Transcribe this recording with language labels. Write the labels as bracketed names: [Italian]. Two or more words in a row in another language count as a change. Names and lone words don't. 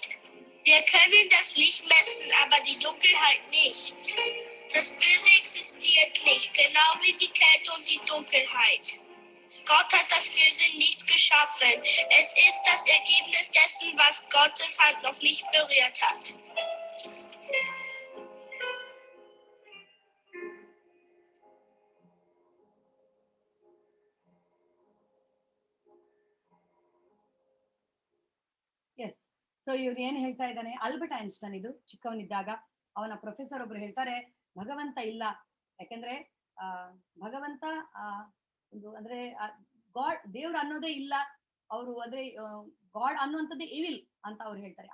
[German] Wir können das Licht messen, aber die Dunkelheit nicht. Das Böse existiert nicht, genau wie die Kälte und die Dunkelheit. Gott hat das Böse nicht geschaffen. Es ist das Ergebnis dessen, was Gottes Hand noch nicht berührt hat. [Kannada] ಎಸ್. ಸೊ ಇವ್ರು ಏನ್ ಹೇಳ್ತಾ ಇದ್ದಾನೆ, ಆಲ್ಬರ್ಟ್ ಐನ್ಸ್ಟೈನ್ ಇದು ಚಿಕ್ಕವನಿದ್ದಾಗ ಅವನ ಪ್ರೊಫೆಸರ್ ಒಬ್ರು ಹೇಳ್ತಾರೆ, ಭಗವಂತ ಇಲ್ಲ, ಯಾಕೆಂದ್ರೆ ಭಗವಂತ ಒಂದು ಅಂದ್ರೆ ಗಾಡ್, ದೇವ್ರು ಅನ್ನೋದೇ ಇಲ್ಲ, ಅವರು ಅಂದ್ರೆ ಗಾಡ್ ಅನ್ನುವಂಥದ್ದೇ ಇವಿಲ್ ಅಂತ ಅವ್ರು ಹೇಳ್ತಾರೆ.